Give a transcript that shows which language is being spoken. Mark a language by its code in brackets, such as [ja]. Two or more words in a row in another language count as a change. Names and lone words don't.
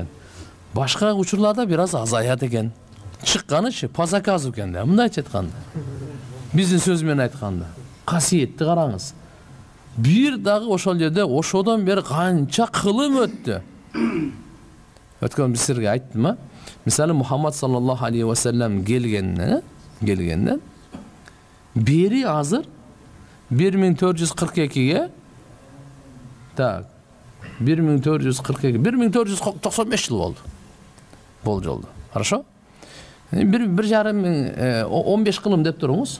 [ky] Башка учурларда бир аз азаят экен. Чыкканычы [ru] по заказу [ky] экен да. Мындайча айтканда. Биздин сөз менен айтканда, касиетти караңыз. Бир дагы ошол жерде ошодон бери канча кылым өттү. Өткөн биз силерге айттым а? Мисалы Мухаммад [ar] صلى الله عليه وسلم [ky] келгенден бери азыр 1442-ге так 1495 жыл болду. Бул жолду. Хорошо? Bir жарым 15 кылым деп туруңуз.